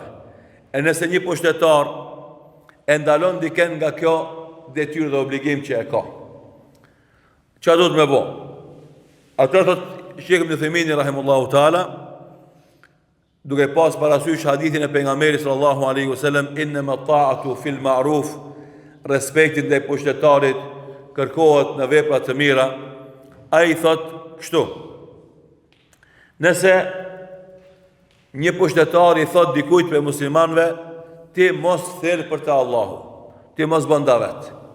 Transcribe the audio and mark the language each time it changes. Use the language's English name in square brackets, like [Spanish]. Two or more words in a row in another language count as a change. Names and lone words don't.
[Albanian] E nëse një pushtetar e ndalon dikën nga kjo detyrë dhe obligim që e ka, çfarë do të më bëj? Atë thot Sheikh Ibn Uthejmini [Arabic] رحمه الله تعالى, [Albanian] duke pas parasysh hadithin e pejgamberit [Arabic] صلى الله عليه وسلم, إنما الطاعة في المعروف, [Albanian] respekti ndaj pushtetarit kërkohet në vepra të mira. Ai thot kështu: nëse një pushtetar i thot dikujt për muslimanëve, ti mos thirr për të Allahu, ti mos bën davet.